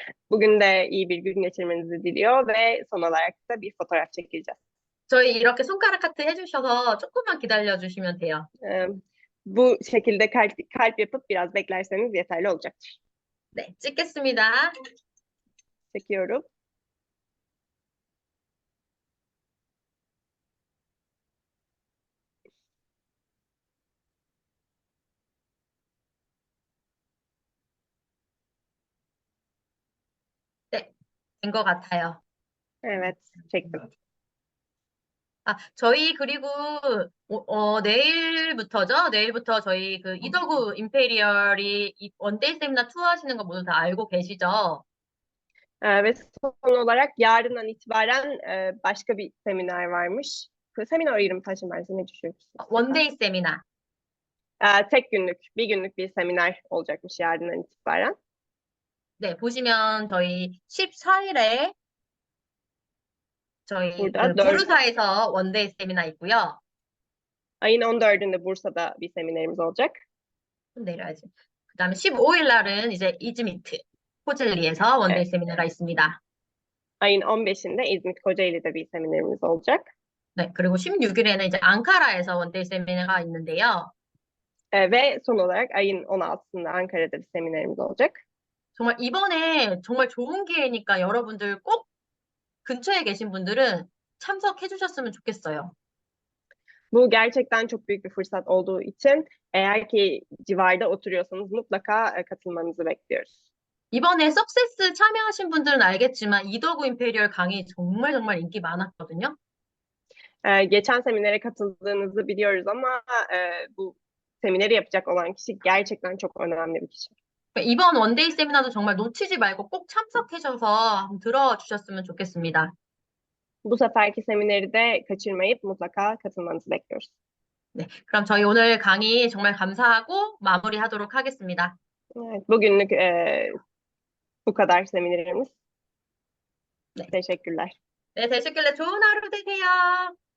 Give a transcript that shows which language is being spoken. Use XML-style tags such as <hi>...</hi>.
<tr>Bugün de iyi bir gün geçirmenizi diliyor ve son olarak da bir fotoğraf çekileceğiz.</tr> <ko>저희 이렇게 손가락 하트 해주셔서 조금만 기다려주시면 돼요.</ko> <tr>Bu şekilde kalp yapıp biraz beklerseniz yeterli olacaktır.</tr> <ko>네, 찍겠습니다.</ko> <tr>Çekiyorum.</tr> <ko>네, 된 것 같아요.</ko> <tr>Evet, çektim.</tr> <ko>저희 그리고 내일부터죠? 내일부터 저희 그 이더구 임페리얼이 이 원데이 세미나 투어 하시는 거 모두 다 알고 계시죠?</ko> <tr>Ve son olarak yarından itibaren başka bir seminer varmış.</tr> <ko>그 세미나 이름 다시 말씀해 주실 수 있을까요? 원데이 세미나.</ko> <tr>tek günlük, bir günlük bir seminer olacakmış yarından itibaren.</tr> <ko>네, 보시면 저희 14일에 저희</ko> <tr>Burada 그 4,</tr> <ko>부르사에서 원데이 세미나 있고요.</ko> <tr>ayın 14'ünde Bursa'da bir seminerimiz olacak.</tr> <ko>좀 내려야지. 그다음에 15일 날은 이제 이즈미트 호젤리에서 원데이</ko> <tr>Evet.</tr> <ko>세미나가 있습니다.</ko> <tr>Ayın 15'inde İzmit Kocaeli'de bir seminerimiz olacak.</tr> <ko>네, 그리고 16일에는 이제 앙카라에서 원데이 세미나가 있는데요.</ko> <tr>Ve son olarak ayın 16'sında Ankara'da bir seminerimiz olacak.</tr> <ko>정말 이번에 정말 좋은 기회니까 여러분들 꼭 근처에 계신 분들은 참석해 주셨으면 좋겠어요.</ko> <tr>Bu gerçekten çok büyük bir fırsat olduğu için eğer ki civarda oturuyorsanız mutlaka katılmanızı bekliyoruz.</tr> <ko>이번에 석세스 참여하신 분들은 알겠지만 이더구 임페리얼 강의 정말 정말 인기 많았거든요.</ko> <tr>Geçen seminere katıldığınızı biliyoruz ama bu semineri yapacak olan kişi gerçekten çok önemli bir kişi.</tr> <ko>이번 원데이 세미나도 정말 놓치지 말고 꼭 참석하셔서 한번 들어주셨으면 좋겠습니다.</ko> <tr>Bu seferki semineri de kaçırmayıp mutlaka katılmanızı bekliyoruz.</tr> <ko>네, 그럼 저희 오늘 강의 정말 감사하고 마무리하도록 하겠습니다.</ko> <tr>Evet, bugünlük bu kadar seminerimiz.</tr> <ko>네.</ko> <tr>Teşekkürler.</tr> <ko>네, 되셨길래 좋은 하루 되세요.</ko>